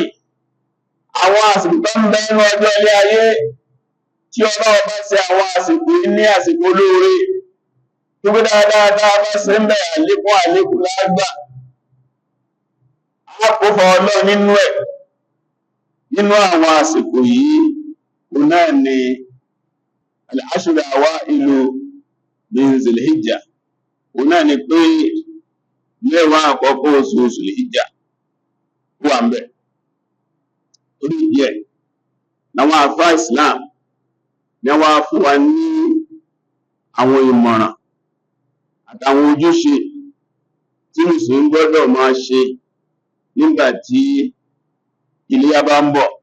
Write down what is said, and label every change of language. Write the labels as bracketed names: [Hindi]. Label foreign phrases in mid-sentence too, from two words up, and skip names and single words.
[Yoruba] Àwọn àsìkò tó ń bẹ nínú ọjọ́ ilé ayé tí Ọlọ́run bá ṣe àwọn àsìkò ní àsìkò olóore tó gbé dáadáa bá ṣe ń bẹ̀ àlékún lágbà. A kò fọ Ọlọ́run nínú ẹ̀. Nínú àwọn àsìkò yìí, òun náà ni [Arabic] العشر الأوائل من ذي الحجة. [Yoruba] Òun náà ni pé mẹ́wàá àkọ́kọ́ oṣù Zul-Hijjah wà ń bẹ̀. Orí díẹ̀ làwọn àfáà Islam ní wá fún wa ní àwọn ìmọ̀ràn àtàwọn ojúṣe tí Mùsùlùmí gbọ́dọ̀ máa ṣe nígbà tí Iléyá bá ń bọ̀.